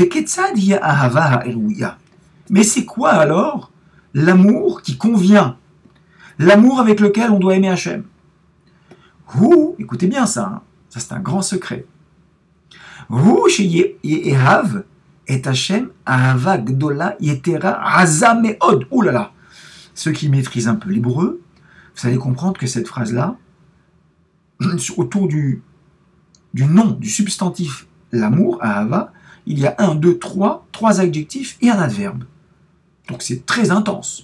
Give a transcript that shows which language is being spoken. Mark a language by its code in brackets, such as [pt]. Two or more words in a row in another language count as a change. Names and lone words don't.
[fr] Mais c'est quoi alors l'amour qui convient? L'amour avec lequel on doit aimer Hachem? Écoutez bien ça, hein. Ça c'est un grand secret. [he] את ה' אהבה גדולה יתרה עזה מאוד. [fr] Ouh là là. Ceux qui maîtrisent un peu l'hébreu, vous allez comprendre que cette phrase-là, autour du du nom, du substantif l'amour, Ahava, il y a un, deux, trois adjectifs et un adverbe. Donc c'est très intense.